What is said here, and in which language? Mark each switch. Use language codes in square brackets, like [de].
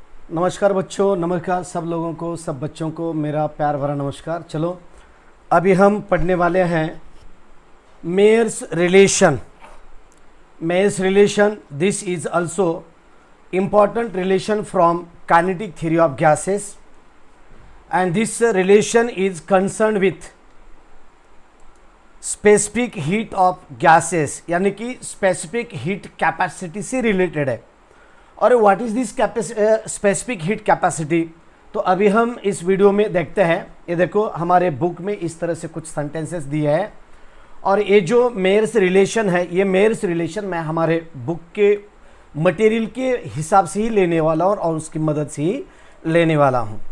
[hi] नमस्कार बच्चों, नमस्कार सब लोगों को, सब बच्चों को मेरा प्यार भरा नमस्कार। चलो अभी हम पढ़ने वाले हैं Mayer's relation. [en] Mayer's relation, this is also important relation from kinetic theory of gases, and this relation is concerned with specific heat of gases, [hi] यानी कि specific heat capacity से related है। और [en] what is this specific heat capacity, [hi] तो अभी हम इस video में देखते हैं। ये देखो हमारे बुक में इस तरह से कुछ सेंटेंसेस दिए हैं, और ये जो मेयर्स रिलेशन है, ये मेयर्स रिलेशन मैं हमारे बुक के मटेरियल के हिसाब से ही लेने वाला हूँ और उसकी मदद से ही लेने वाला हूँ।